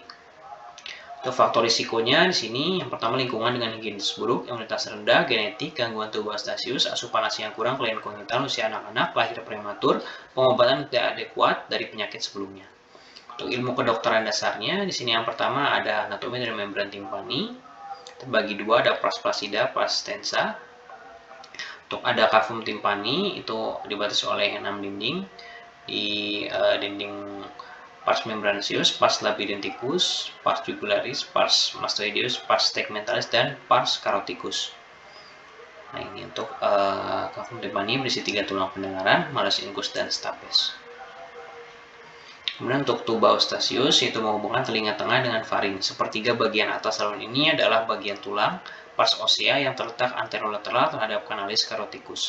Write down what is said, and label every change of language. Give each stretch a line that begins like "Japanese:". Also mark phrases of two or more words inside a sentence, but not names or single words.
Indonesian: Untuk faktor risikonya di sini, yang pertama lingkungan dengan higienis buruk, imunitas rendah, genetik, gangguan tuba eustachius, asupan ASI yang kurang, kelainan kongenital, usia anak-anak, lahir prematur, pengobatan tidak adekuat dari penyakit sebelumnya. Untuk ilmu kedokteran dasarnya, di sini yang pertama ada anatomi dari membran timpani, terbagi dua, ada
Latin: pars flaccida, pars tensa.
Indonesian: Untuk ada cavum timpani itu dibatasi oleh 6 dinding, di dinding
Latin: pars membranaceus, pars labyrinthicus, pars jugularis, pars mastoideus, pars tegmentalis,
Indonesian: dan
Latin: pars caroticus.
Indonesian: Nah, ini untuk cavum timpani berisi 3 tulang pendengaran, malleus incus dan stapes. Kemudian untuk tuba eustachius yaitu menghubungkan telinga tengah dengan faring. Sepertiga bagian atas saluran ini adalah bagian tulang
Latin: pars osea
Indonesian: yang terletak anterolateral terhadap kanalis caroticus.